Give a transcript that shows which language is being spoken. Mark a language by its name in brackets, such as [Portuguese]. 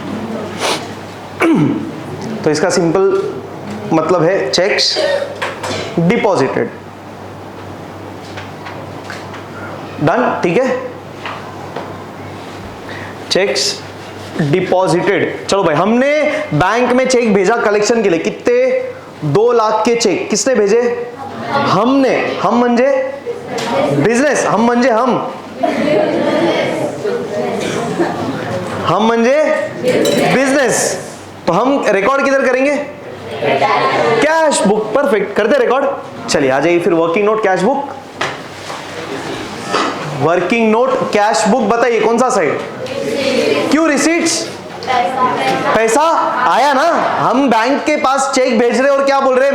[Hindi] तो इसका सिंपल मतलब है चेक्स डिपॉजिटेड। डन, ठीक है? Checks deposited. चलो भाई, हमने बैंक में चेक भेजा कलेक्शन के लिए, कितने? 2 लाख के चेक किसने भेजे? हमने। [Marathi] हम म्हणजे बिजनेस, हम म्हणजे हम म्हणजे बिजनेस। [Hindi] तो हम रिकॉर्ड किधर करेंगे? Cash book. परफेक्ट, करते रिकॉर्ड। चलिए आ जाइए फिर, working note cash book. Working note cash book, बताइए कौन सा साइड? क्यों रिसीट्स? पैसा आया ना, हम बैंक के पास चेक भेज रहे और क्या बोल रहे?